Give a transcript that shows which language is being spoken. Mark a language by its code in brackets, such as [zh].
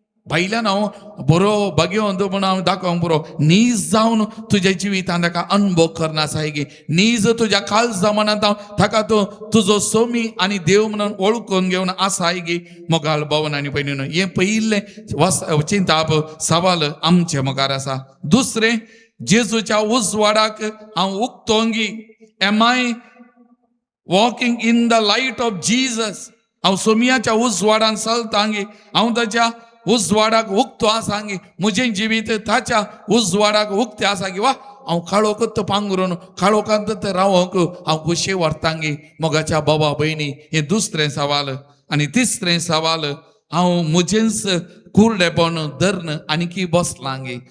[kok] भायल्यान हांव बरो भाग्यवंत म्हणून हांव दाखोवंक पुरो, नीज जावन तुज्या जिवितांत ताका अनुभव करना साय गे. नीज तुज्या काळजा मनांत हांव ताका तूं तुजो स्वामी आनी देव म्हणून वळखून घेवन आसाय गे. मोगाळ भावन आनी भयणीनो, हें पयिल्लें चिंताप सवाल आमचे मुखार आसा. दुसरें, जेजूच्या उजवाडाक हांव उक्तोंगी. [en] Am I walking in the light of Jesus? [kok] हांव सोमियाच्या उजवाडान चलतांगी, हांव ताच्या उजवाडाक उक्तो आसांगी, म्हजें जिवीत ताच्या उजवाडाक उक्तें आसा गी. वा हांव काळोकूच पांगरून काळोखांतच रावोंक हांव कुशी व्हरतांगी. मोगाच्या बाबा भयणी, हें दुसरें सवाल. आनी तिसरें सवाल, हांव म्हजेंच कुरडेपण धरन आनीकी बसलांगी.